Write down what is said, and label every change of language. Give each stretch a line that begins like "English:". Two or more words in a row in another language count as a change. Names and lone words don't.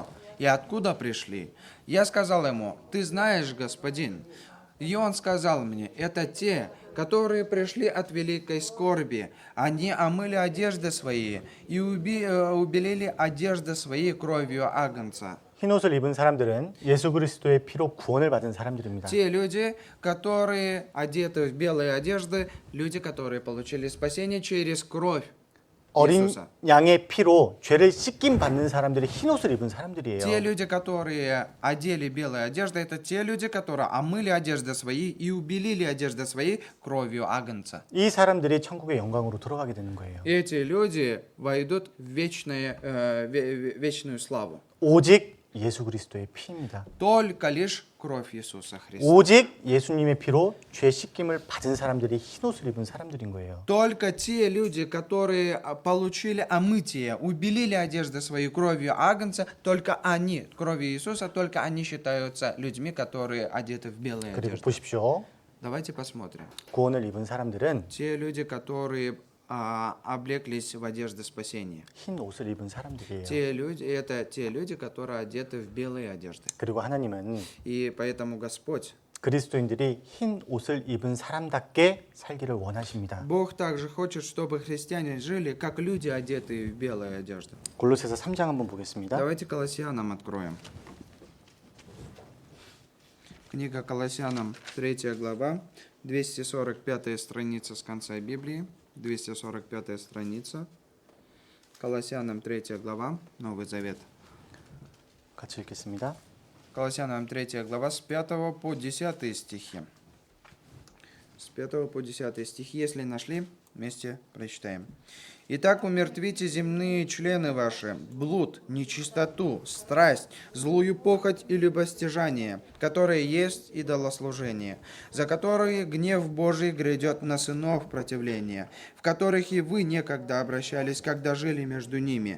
Russian: И откуда пришли?» Я сказал ему, «Ты знаешь, господин». И он сказал мне, «Это те, которые пришли от великой скорби. Они омыли одежды свои и убелили одежды свои кровью агнца».
Korean: 흰 옷을 입은 사람들은 예수 그리스도의 피로 구원을 받은 사람들입니다.
Russian: Те люди, которые одеты в белые одежды, люди, которые получили спасение через кровь
Korean: 어린
Russian: Иисуса.
Korean: 양의 피로 죄를 씻김 받는 사람들이 흰 옷을 입은 사람들이에요.
Russian: Те люди, которые одели белые одежды, это те люди, которые омыли одежды свои и убелили одежды свои кровью агнца.
Korean: 이 사람들이 천국의 영광으로 들어가게 되는 거예요.
Russian: Эти люди войдут в вечную славу.
Korean: 오직 예수 그리스도의 피입니다.
Russian: Только лишь кровь Иисуса Христа.
Korean: 오직 예수님의 피로 죄 씻김을 받은 사람들이 흰 옷을 입은 사람들인 거예요.
Russian: Только те люди, которые получили омытие, убелили одежды своей кровью агнца, только они, кровью Иисуса, только они считаются людьми, которые одеты в белые
Korean: 그리고
Russian: одежды.
Korean: 보십시오.
Russian: Давайте посмотрим.
Korean: 구원을 입은 사람들은
Russian: Те люди, которые облеклись в одежды спасения.
Korean: 흰 옷을 입은 사람들이에요.
Russian: Те люди, это те люди, которые одеты в белые одежды.
Korean: 그리고 하나님은
Russian: И поэтому Господь,
Korean: 그리스도인들이 흰 옷을 입은 사람답게 살기를 원하십니다.
Russian: Бог также хочет, чтобы христиане жили, как люди, одетые в белые одежды.
Korean: 골로새서 3장 한번 보겠습니다.
Russian: Давайте Колоссянам откроем. Книга Колоссянам, 3 глава, 245 страница с конца Библии. 245 страница. Колоссянам 3 глава, Новый Завет.
Korean: 같이 읽겠습니다.
Russian: Колоссянам 3 глава с 5 по 10 стихи. С 5 по 10 стихи, если нашли, вместе прочитаем. «Итак, умертвите земные члены ваши, блуд, нечистоту, страсть, злую похоть и любостяжание, которые есть идолослужение, за которые гнев Божий грядет на сынов противления, в которых и вы некогда обращались, когда жили между ними.